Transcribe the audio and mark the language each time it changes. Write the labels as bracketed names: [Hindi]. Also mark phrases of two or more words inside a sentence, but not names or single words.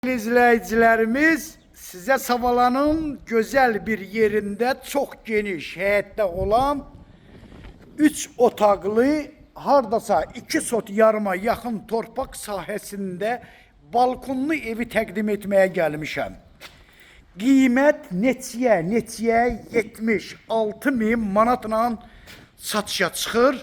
[Turkish] İzleyicilerimiz size Savalan'ın güzel bir yerinde çok geniş [Azerbaijani] həyətdə olan 3 otaqlı hardasa 2 sot yarıma yaxın torpaq sahəsində balkonlu evi təqdim etməyə gəlmişəm. Qiymət neçəyə 76.000 manatla satışa çıxır.